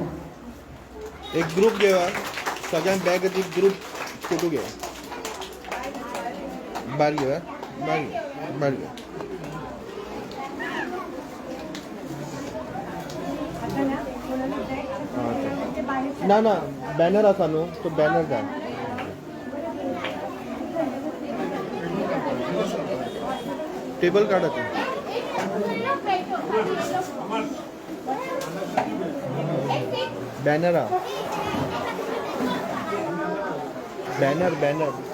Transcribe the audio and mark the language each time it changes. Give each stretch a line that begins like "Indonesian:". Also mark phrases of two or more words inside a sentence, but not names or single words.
Konkani: एक ग्रुप घेवा, सगळ्यांनी बॅग एक ग्रुप फोटो घेवा. बार घेवा, बार घ्या. ना ना बॅनर असा न्हू, तो बॅनर जाय. टेबल काढा तू. बॅनर हा, बॅनर बॅनर.